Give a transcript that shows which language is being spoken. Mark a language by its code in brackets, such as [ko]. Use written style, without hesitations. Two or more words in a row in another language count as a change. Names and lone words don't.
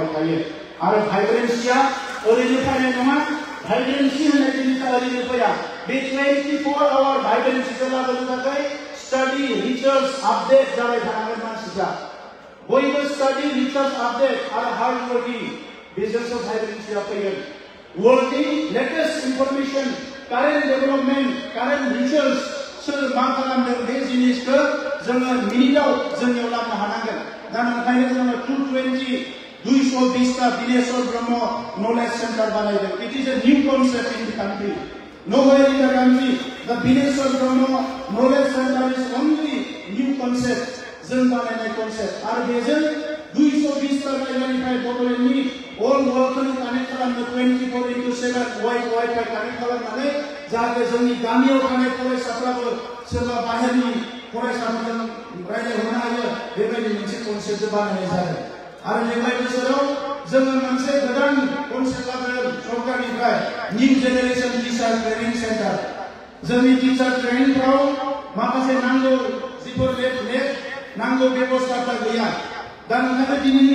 [brx] थायो आरो भाइब्रेन्सिया ओरैनो फैनाय नङा भाइब्रेन्सि होननाय जिनिसा ओरैनो फैया बे 24 आवर भाइब्रेन्सिखौ लाबोनो थाखाय [en] study research update [brx] जाबाय थानांगोन मानसिफ्रा बयबो [en] study research update [brx] आरो [en] hard working [brx] बेजोंसो भाइब्रेन्सिया फैगोन वर्ल्डनि [en] latest information current development current research [brx] सोर मा खालामदों बे जिनिसखौ जोङो मिनिटआव जोंनियाव लाबोनो हानांगोन दा ओंखायनो जोङो 220टा दिनेश्वर ब्रह्म नलेज सेन्टार बानायदों [en] it is a new concept in the country nowhere in the country the [brx] दिनेश्वर ब्रह्म नलेज सेन्टार [en] is only new concept [brx] जों बानायनाय कन्सेप्ट आरो बेजों 220टा जायगानिफ्राय बड'लेण्डनि अल वर्ल्डखौनो कानेक्ट खालामनो 24/7 [en] wifi connect [brx] खालामनानै जाहाथे जोंनि गामियाव थानाय फरायसाफ्राबो सोरबा बाहेरनि फरायसाफोरजों रायज्लायहरनो हायो बेबायदि मोनसे कन्सेप्ट बानायनाय जादों आरो देग्लाय बोसोराव जोङो मोनसे गोदान कन्सेप्ट लाबोदों सरकारनिफ्राय [en] new generation teacher training centre [brx] जोंनि टिचार ट्रेनिंफ्राव माखासे नांगौ जिफोर नांगौ बेबस्थाफोर गैया दा ओंखायनो दिनैनि